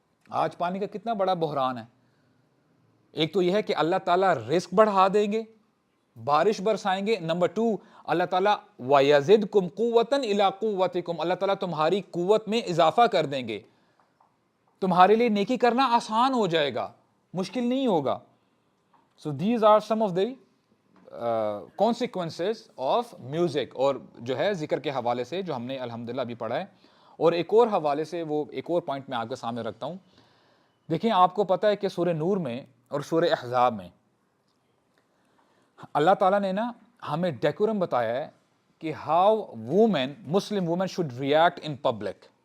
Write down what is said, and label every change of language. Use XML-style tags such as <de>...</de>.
<ur>آج پانی کا کتنا بڑا بحران ہے. ایک تو یہ ہے کہ اللہ تعالیٰ رزق بڑھا دیں گے, بارش برسائیں گے. نمبر 2, اللہ تعالیٰ</ur> <ar>وَيَزِدْكُمْ قُوَّةً إِلَىٰ قُوَّتِكُمْ,</ar> <ur>اللہ تعالیٰ تمہاری قوت میں اضافہ کر دیں گے. تمہارے لیے نیکی کرنا آسان ہو جائے گا, مشکل نہیں ہوگا.</ur> <en>So these are some of the consequences of music.</en> <ur>اور جو ہے ذکر کے حوالے سے جو ہم نے الحمدللہ ابھی پڑھا ہے. اور ایک اور حوالے سے, وہ ایک اور پوائنٹ میں آپ کے سامنے رکھتا ہوں. دیکھیں, آپ کو پتہ ہے کہ سورہ نور میں اور سورہ احزاب میں اللہ تعالیٰ نے نا ہمیں ڈیکورم بتایا ہے کہ</ur> <en>How women, Muslim women should react in public.</en>